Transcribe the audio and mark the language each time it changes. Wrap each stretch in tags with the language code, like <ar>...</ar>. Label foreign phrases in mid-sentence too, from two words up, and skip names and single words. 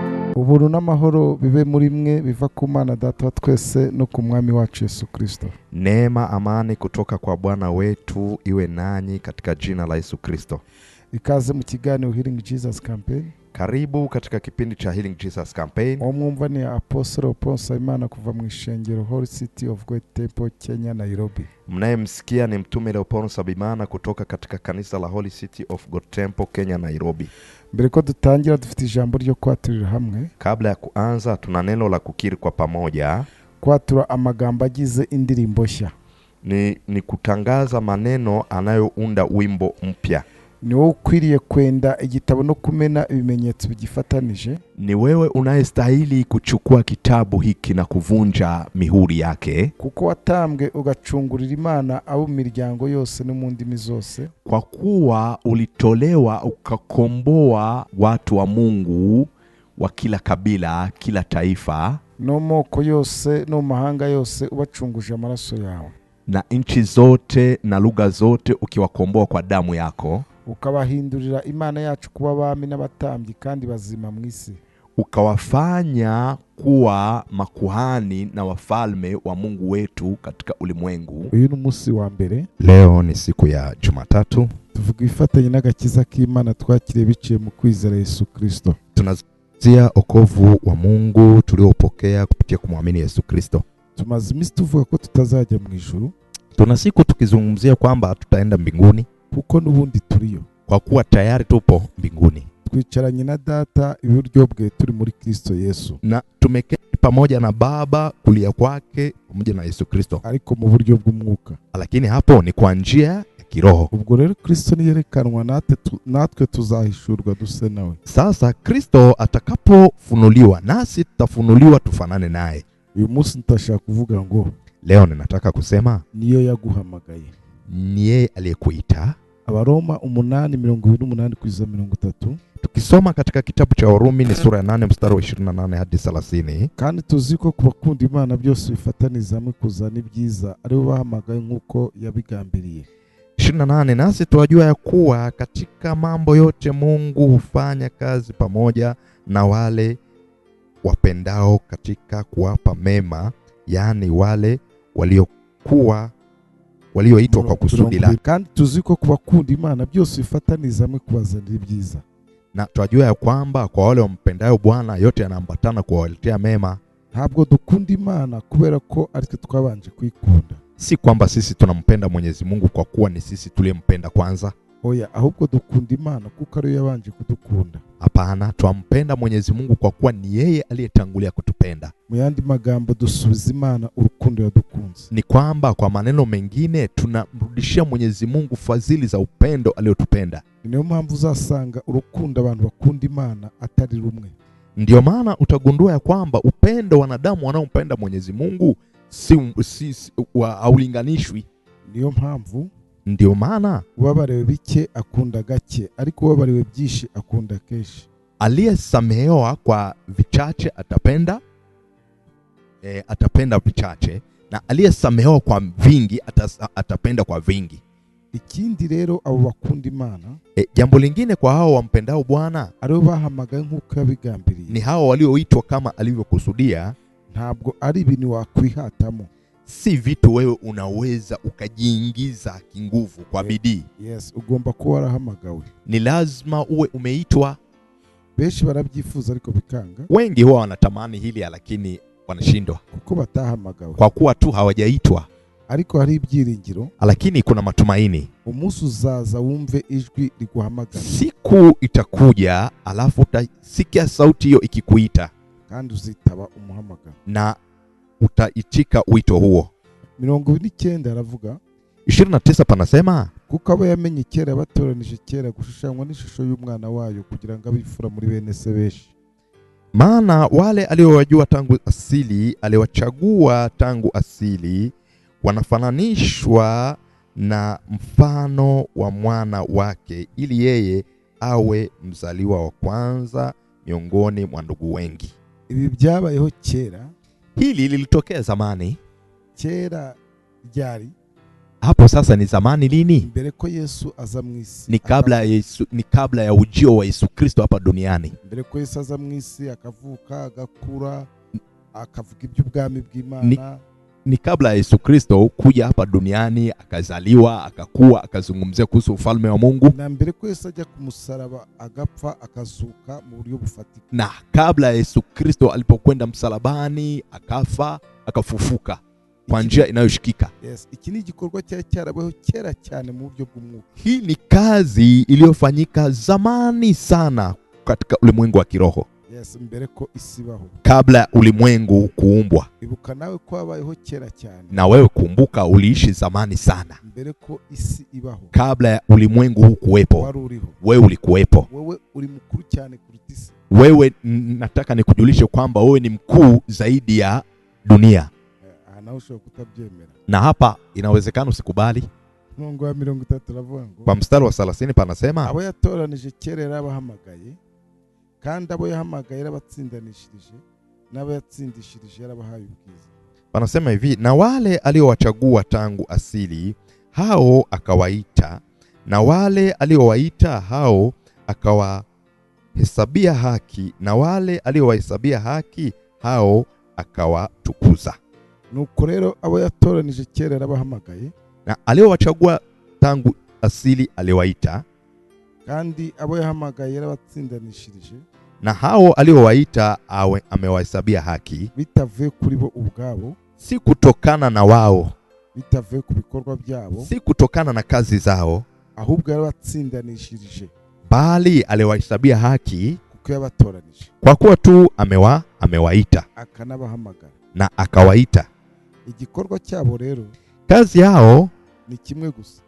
<rw>Ubuntu n'amahoro bibe muri mwe biva ku Mana Data wa twese no ku Mwami wacu Yesu Kristo.</rw> <sw>Neema, amani kutoka kwa Bwana wetu iwe nanyi katika jina la Yesu Kristo.</sw> <rw>Ikaze mu kiganiro Healing Jesus Campaign.</rw> <sw>Karibu katika kipindi cha Healing Jesus Campaign.</sw> <rw>Omwumva ni Apostle Paul Simon kuva mu ishengero Holy City of God Temple, Kenya, Nairobi.</rw> <sw>Mnayemsikia ni mtume Leopold Sabimana kutoka katika kanisa la Holy City of God Temple, Kenya, Nairobi.</sw> <rw>Mbere ko dutangira dufite ijambo ryo kwaturira hamwe.</rw> <sw>Kabla ya kuanza tuna neno la kukiri kwa pamoja.</sw> <rw>Kwatura amagambo agize indirimbo nshya.</rw> <sw>Ni kutangaza maneno anayounda wimbo mpya.</sw> <rw>Ni wewe ukwiriye kwenda igitabo no kumena ibimenyetso bigifatanije.</rw> <sw>Ni wewe unayestahili kuchukua kitabu hiki na kuvunja mihuri yake.</sw> <rw>Kuko watambwe ugacungurira Imana abo miryango yose no mu ndimi zose.</rw> <sw>Kwa kuwa ulitolewa ukakomboa watu wa Mungu wa kila kabila, kila taifa,</sw> <rw>no moko yose no mahanga yose ubacunguje amaraso yawe.</rw> <sw>Na nchi zote na lugha zote ukiwakomboa kwa damu yako.</sw> <rw>Ukabahindurira Imana yacu kuba abami n'abatambyi kandi bazima mu isi.</rw> <sw>Ukawafanya kuwa makuhani na wafalme wa Mungu wetu katika ulimwengu.</sw> <rw>Uyu ni umunsi wa mbere.</rw> <sw>Leo ni siku ya Jumatatu.</sw> <rw>Tuvuga ifatanye n'agakiza k'Imana twakiriye biciye mu kwizera Yesu Kristo.</rw> <sw>Tunazungumzia okovu wa Mungu tuliopokea kupitia kumwamini Yesu Kristo.</sw> <rw>Tumaze iminsi tuvuga ko tutazajya mu ijuru.</rw> <sw>Tuna siku tukizungumzia kwamba tutaenda mbinguni.</sw> <rw>Kuko n'ubundi turiyo.</rw> <sw>Kwa kuwa tayari tupo mbinguni.</sw> <rw>Twicaranye na Data iburyo bwe turi muri Kristo Yesu.</rw> <sw>Na tumeketi pamoja na Baba kulia kwake pamoja na Yesu Kristo.</sw> <rw>Ariko mu buryo bw'umwuka.</rw> <sw>Lakini hapo ni kwa njia ya kiroho.</sw> <rw>Ubwo rero Kristo niyerekanwa natwe tuzahishurwa duse nawe.</rw> <sw>Sasa Kristo atakapofunuliwa nasi tutafunuliwa tufanane naye.</sw> <rw>Uyu munsi nitashaka kuvuga ngo</rw> <sw>leo ninataka kusema</sw> <rw>niyo yaguhamagaye.</rw> <sw>Ni yeye aliyekuita.</sw> <rw>Abaroma 8:28-30.</rw> <sw>Tukisoma katika kitabu cha Warumi ni sura ya 8 mstari wa 28 hadi 30.</sw> <rw>Kandi tuziko kubakunda Imana byose bifataniza hamwe kuzana ibyiza ari bo bahamagaye nkuko yabigambiriye.</rw> <sw>28 nasi tuwajua ya kuwa katika mambo yote Mungu hufanya kazi pamoja na wale wapendao katika kuwapa mema, yani wale walioitwa kwa kusudi lake.</sw> <rw>Kandi tuziko kubakunda Imana byose bifataniza hamwe kubazanira ibyiza.</rw> <sw>Na twajua ya kwamba kwa wale wampendao Bwana yote yanaambatana kuwaletea mema.</sw> <rw>Ntabwo dukunda Imana kubera ko aritwe twabanje kwikunda.</rw> <sw>Si kwamba sisi tunampenda Mwenyezi Mungu kwa kuwa ni sisi tuliyempenda kwanza.</sw> <rw>Oya, ahubwo dukunda Imana kuko ari yabanje kudukunda.</rw> <sw>Hapana, twampenda Mwenyezi Mungu kwa kuwa ni yeye aliyetangulia kutupenda.</sw> <rw>Mu yandi magambo dusubiza Imana urukundo yadukunze.</rw> <sw>Ni kwamba kwa maneno mengine tunamrudishia Mwenyezi Mungu fadhili za upendo aliyotupenda.</sw> <rw>Niyo mpamvu uzasanga urukundo abantu bakunda Imana atari rumwe.</rw> <sw>Ndio maana utagundua ya kwamba upendo wanadamu wanaompenda Mwenyezi Mungu haulinganishwi.</sw> <rw>Niyo mpamvu</rw> <sw>ndio maana</sw> <rw>ubabariwe bike akunda gake, ariko ubabariwe byinshi akunda keshi.</rw> <sw>Aliyesamehewa kwa vichache atapenda vichache, na aliyesamehewa kwa vingi atapenda kwa vingi.</sw> <rw>Ikindi rero abo bakunda Imana,</rw> <sw>jambo lingine kwa hao wampendao Bwana,</sw> <rw>aribo bahamagaye nkuko yabigambiriye.</rw> <sw>Ni hao walioitwa kama alivyokusudia.</sw> <rw>Ntabwo ari ibintu wakwihatamo.</rw> <sw>Si vitu wewe unaweza ukajiingiza kinguvu kwa bidii.</sw> <rw>Yes, ugomba kuba warahamagawe.</rw> <sw>Ni lazima uwe umeitwa.</sw> <rw>Benshi barabyifuza ariko bikanga.</rw> <sw>Wengi huwa wanatamani hili lakini wanashindwa</sw> <rw>kuko batahamagawe.</rw> <sw>Kwa kuwa tu hawajaitwa.</sw> <rw>Ariko hari ibyiringiro.</rw> <sw>Lakini kuna matumaini.</sw> <rw>Umunsi uzaza wumve ijwi liguhamagara.</rw> <sw>Siku itakuja alafu utasikia sauti hiyo ikikuita.</sw> <rw>Kandi uzitaba umuhamagaro.</rw> <sw>Na utaitika wito huo.</sw> <rw>29 aravuga.</rw> <sw>29 panasema</sw> <rw>kuko abo yamenye kera batoranije kera gushushanywa n'ishusho y'umwana wayo kugira ngo abifura muri bene se beshi.</rw> <sw>Maana wale aliowajua tangu asili, aliwachagua tangu asili, wanafananishwa na mfano wa mwana wake, ili yeye awe mzaliwa wa kwanza miongoni mwa ndugu wengi.</sw> <rw>Ibi byabayeho kera.</rw> <sw>Hili lilitokea zamani.</sw> <rw>Kera ryari</rw> <sw>Hapo sasa ni zamani lini?</sw> <rw>mbere ko Yesu aza mu isi,</rw> <sw>Ni kabla ya ujio wa Yesu Kristo hapa duniani.</sw> <rw>mbere ko Yesu aza mu isi akavuka, agakura, akavuga iby'ubwami bw'Imana.</rw> <sw>Ni kabla ya Yesu Kristo kuja hapa duniani, akazaliwa, akakua, akazungumzia kuhusu ufalme wa Mungu.</sw> <rw>Na mbere ko Yesu ajya ku musaraba agapfa akazuka mu buryo bufatika.</rw> <sw>Na kabla ya Yesu Kristo alipokwenda msalabani, akafa, akafufuka kwa njia inayoshikika.</sw> <rw>Yes, iki ni igikorwa cyarabaho kera cyane mu buryo bw'umwuka.</rw> <sw>Hii ni kazi iliyofanyika zamani sana katika ulimwengu wa kiroho.</sw> <rw>Yes, mbere ko isi baho,</rw> <sw>kabla ulimwengu kuumbwa.</sw> <rw>Ibuka nawe ko abayeho kera cyane.</rw> <sw>Na wewe kumbuka uliishi zamani sana.</sw> <rw>Mbere ko isi ibaho,</rw> <sw>kabla ya ulimwengu huu kuwepo,</sw> <rw>wari uriho.</rw> <sw>Wewe ulikuwepo.</sw> <rw>Wewe uri mkuru cyane kuruta isi.</rw> <sw>Wewe nataka nikujulishe kwamba wewe ni mkuu zaidi ya dunia.</sw> <rw>Nawe ushobora kutabyemera.</rw> <sw>Na hapa inawezekana usikubali.</sw> <rw>Mungu wa 30 ravuga ngo,</rw> <sw>kwa mstari wa 30 panasema,</sw> <rw>abo yatoranije kera yarabahamagaye, kandi abo yahamagaye yarabatsindanishirije, n'abo yatsindishirije yarabahaye ubwiza.</rw> <sw>Panasema hivi, na wale aliowachagua tangu asili hao akawaita, na wale aliowaita hao akawahesabia haki, na wale aliowahesabia haki hao akawatukuza.</sw> <rw>Nuko rero abo yatoranije kera yarabahamagaye,</rw> <sw>na aliowachagua tangu asili aliwaita,</sw> <rw>kandi abo yahamagaye yarabatsindanishirije,</rw> <sw>na hao aliowaita amewahesabia haki,</sw> <rw>bitavuye kuri bo ubwabo,</rw> <sw>si kutokana na wao,</sw> <rw>bitavuye ku bikorwa byabo,</rw> <sw>si kutokana na kazi zao,</sw> <rw>ahubwo yarabatsindanishirije,</rw> <sw>bali aliwahesabia haki</sw> <rw>kuko yabatoranije,</rw> <sw>kwa kuwa tu amewaita</sw> <rw>akanabahamagara</rw> <sw>na akawaita.</sw> <rw>Igikorwa cyabo rero,</rw> <sw>kazi yao</sw> <rw>ni kimwe gusa,</rw>